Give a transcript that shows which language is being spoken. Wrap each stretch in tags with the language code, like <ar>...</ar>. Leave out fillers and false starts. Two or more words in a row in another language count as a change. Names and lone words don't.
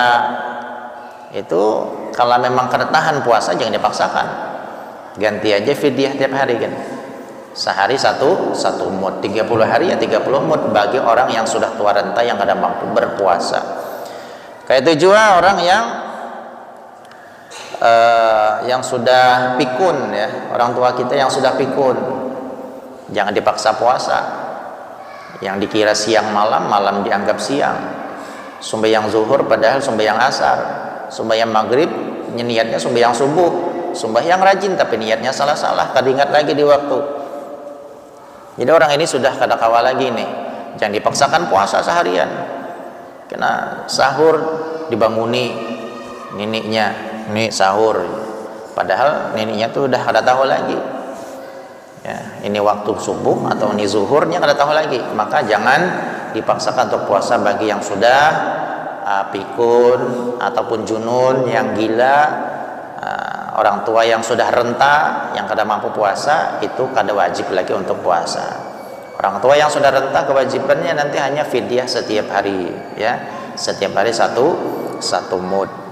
<id>Itu kalau memang kada tahan puasa jangan dipaksakan, ganti aja fidyah tiap hari kan, sehari satu mud, 30 hari ya 30 mud bagi orang yang sudah tua renta yang kada mampu berpuasa. Kayak itu juga orang yang sudah pikun, ya, orang tua kita yang sudah pikun, jangan dipaksa puasa. Yang dikira siang malam dianggap siang. Sembahyang zuhur padahal sembahyang asar. Sembahyang maghrib niatnya sembahyang subuh. Sembahyang rajin tapi niatnya salah-salah, kada ingat lagi di waktu. Jadi orang ini sudah</id> <bjn>kada kawal</bjn> <id>lagi nih. Jangan dipaksakan puasa seharian. Kena sahur dibanguni neniknya, ini sahur. Padahal neniknya tuh udah kada tahu lagi. Ya, ini waktu subuh atau ini zuhurnya kada tahu lagi. Maka jangan dipaksakan untuk puasa bagi yang sudah pikun ataupun junun, yang gila, orang tua yang sudah renta yang kada mampu puasa, itu kada wajib lagi untuk puasa. Orang tua yang sudah renta kewajibannya nanti hanya fidyah setiap hari, ya, setiap hari satu mud.</id>